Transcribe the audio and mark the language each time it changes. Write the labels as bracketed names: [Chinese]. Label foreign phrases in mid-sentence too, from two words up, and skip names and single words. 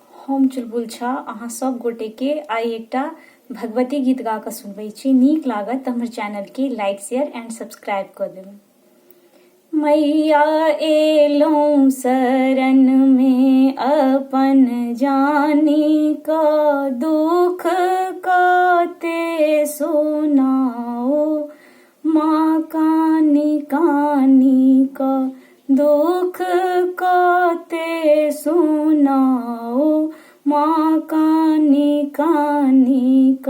[Maithili] हम चुलबुल छ अहाँ सब गोटे के आई एकटा भगवती गीत गा कऽ सुनबै छी। नीक लागत तऽ हमर चैनल के [English] like share and subscribe [Maithili] कऽ देबै। मैया एलौं शरण में अपन जानी का दुख काते सुनाओ, माँ कानी कानी का दुख काते सुनाओ, माँ कानी कानी का।